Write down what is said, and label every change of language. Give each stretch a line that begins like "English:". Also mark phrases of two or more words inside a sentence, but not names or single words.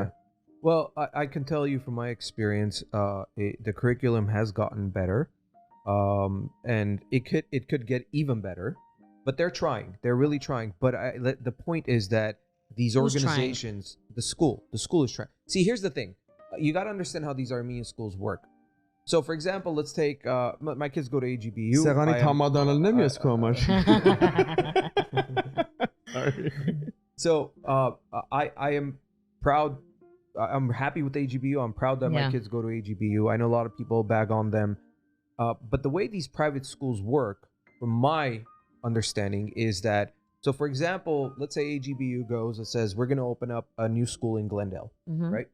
English: Well, I can tell you from my experience, the curriculum has gotten better, and it could get even better, but they're trying. They're really trying. But the point is that these Who's organizations, the school is trying. See, here's the thing: you got to understand how these Armenian schools work. So, for example, let's take my kids go to AGBU.
Armenian: Սեղանի թամադանալն եմ ես քո համար։
English: So I am proud. I'm happy with AGBU. I'm proud that my kids go to AGBU. I know a lot of people bag on them. But the way these private schools work, from my understanding, is that, so for example, let's say AGBU goes and says, we're going to open up a new school in Glendale, right?